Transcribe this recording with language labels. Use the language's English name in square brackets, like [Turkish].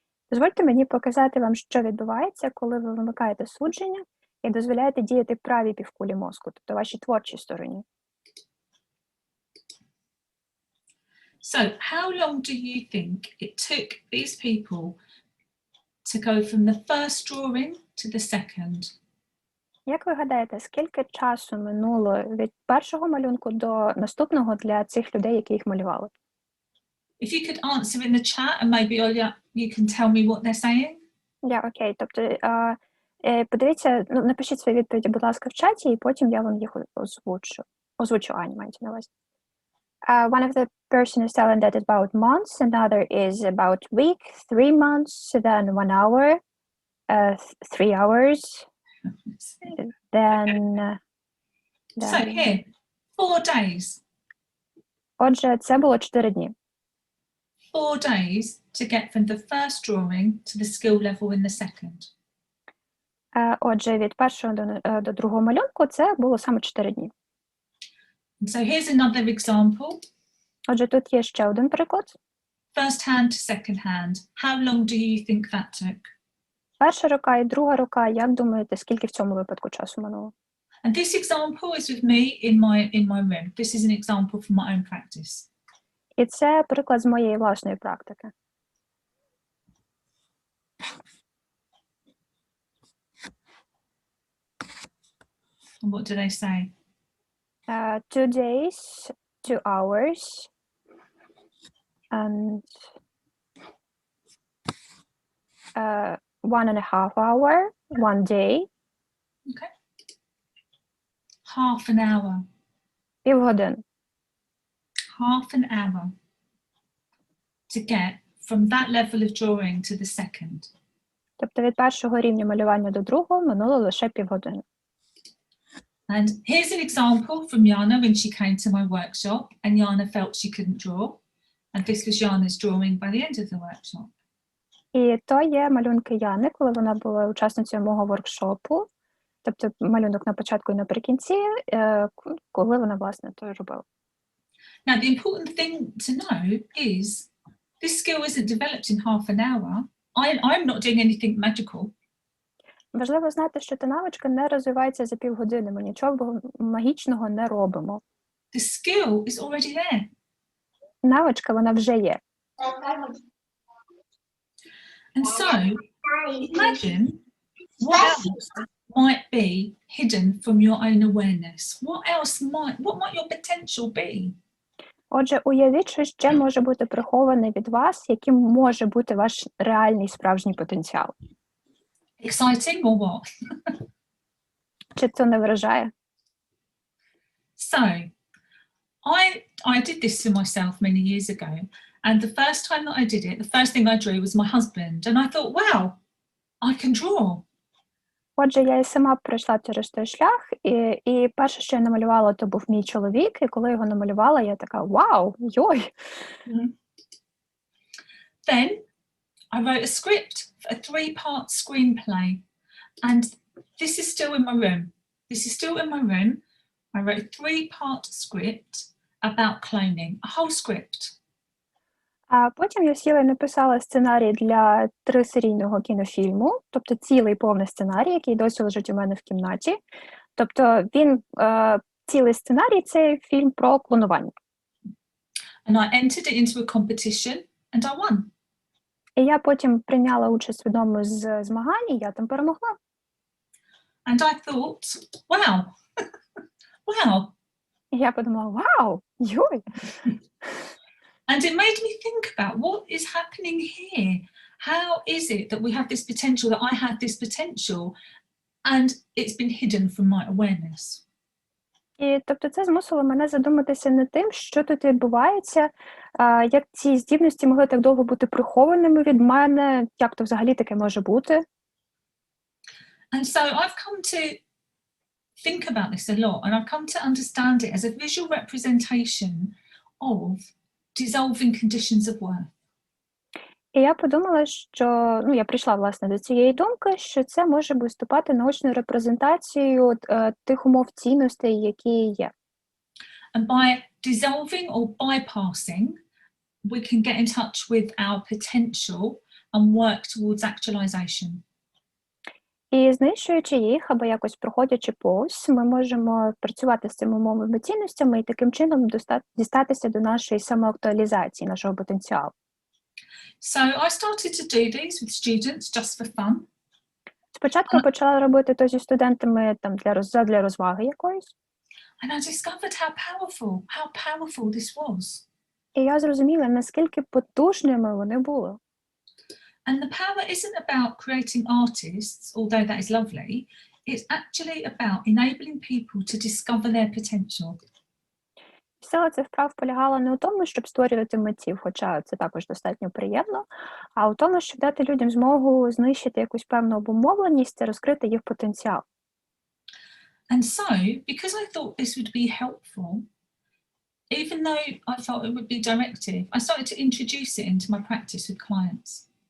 [Ukrainian] Дозвольте мені показати вам, що відбувається, коли ви вимикаєте судження і дозволяєте діяти правій півкулі мозку, тобто вашій творчій стороні. [English] So how long do you think it took these people to go from the first drawing to the second? [Ukrainian] Як ви гадаєте, скільки часу минуло від першого малюнку до наступного для цих людей, які їх малювали? [English] If you could answer in the chat and maybe you can tell me what they're saying. [Ukrainian] Окей. Тобто, подивіться, напишіть свої відповіді, будь ласка, в чаті, і потім я вам їх озвучу. Озвучу, Аня, маєте на увазі. [English] One of the person is telling that about months, another is about week, 3 months, then 1 hour, 3 hours, then... So here, 4 days. [Ukrainian] Отже, це було 4 дні. [English] 4 days to get from the first drawing to the skill level in the second. [Ukrainian] Отже, від першого до другого малюнку це було саме 4 дні. [English] So here's another example. [Ukrainian] Отже, тут є ще один приклад. [English] First hand to second hand. How long do you think that took? [Ukrainian] Перша рука і друга рука, як думаєте, скільки в цьому випадку часу минуло? [English] And this example is with me in my room. This is an example from my own practice. [Ukrainian] І це приклад з моєї власної практики. [English] And what do they say? 2 days, 2 hours, and 1.5 hour, 1 day. Okay. Half an hour. [Ukrainian] Півгодини. [English] Half an hour to get from that level of drawing to the second. [Ukrainian] Тобто від першого рівня малювання до другого минуло лише півгодини. [English] And here's an example from Jana when she came to my workshop and Jana felt she couldn't draw. And this was Jana's drawing by the end of the workshop. [Ukrainian] І то є малюнки Яни, коли вона була учасницею мого воркшопу. Тобто малюнок на початку і наприкінці, коли вона, власне, то робила. [English] Now, the important thing to know is this skill isn't developed in half an hour. I'm not doing anything magical. [Ukrainian] Важливо знати, що та навичка не розвивається за півгодини. Ми нічого магічного не робимо. [English] The skill is already there. [Ukrainian] Навичка, вона вже є. [English] And so, imagine what else might be hidden from your own awareness. What might your potential be? [Ukrainian] Отже, уявіть, що ще може бути приховане від вас, яким може бути ваш реальний справжній потенціал. [English] Exciting or what? [Ukrainian] Чи це не вражає? [English] So, I did this for myself many years ago, and the first time that I did it, the first thing I drew was my husband, and I thought, wow, I can draw. [Ukrainian] Отже, я і сама пройшла через той шлях, і перше, що я намалювала, то був мій чоловік, і коли його намалювала, я така, вау, йой! [English] Then I wrote a script, a 3-part screenplay, and this is still in my room. This is still in my room. I wrote a 3-part script about cloning, a whole script. [Ukrainian] А потім я сіла і написала сценарій для 3-серійного кінофільму, тобто цілий повний сценарій, який досі лежить у мене в кімнаті. Тобто він, цілий сценарій – це фільм про клонування. [English] And I entered it into a competition and I won. [Ukrainian] І я потім прийняла участь в одному з змагань, і я там перемогла. [English] And I thought, wow, wow. [Ukrainian] І я подумала, вау, йой! [English] And it made me think about what is happening here. How is it that we have this potential, that I had this potential, and it's been hidden from my awareness? [Ukrainian] І, тобто, це змусило мене задуматися над тим, що тут відбувається, як ці здібності могли так довго бути прихованими від мене, як то взагалі таке може бути. [English] And so I've come to think about this a lot, and I've come to understand it as a visual representation of dissolving conditions of worth. [Ukrainian] І я подумала, що, я прийшла, власне, до цієї думки, що це може виступати наочною репрезентацією тих умов цінностей, які є. [English] And by dissolving or bypassing, we can get in touch with our potential and work towards actualization. [Ukrainian] І знищуючи їх, або якось проходячи повз, ми можемо працювати з цими умовними цінностями і таким чином дістатися до нашої самоактуалізації, нашого потенціалу. [English] So I started to do these with students just for fun. [Ukrainian] Спочатку я почала робити то зі студентами там для розваги якоїсь. [English] And I discovered how powerful this was. [Ukrainian] І я зрозуміла, наскільки потужними вони були. [English] And the power isn't about creating artists, although that is lovely. It's actually about enabling people to discover their potential. [Ukrainian] Сила цих вправ полягала не у тому, щоб створювати митців, хоча це також достатньо приємно, а у тому, щоб дати людям змогу знищити якусь певну обумовленість та розкрити їх потенціал. [English] And so, because I thought this would be helpful, even though I felt it would be directive, I started to introduce it into my practice with clients.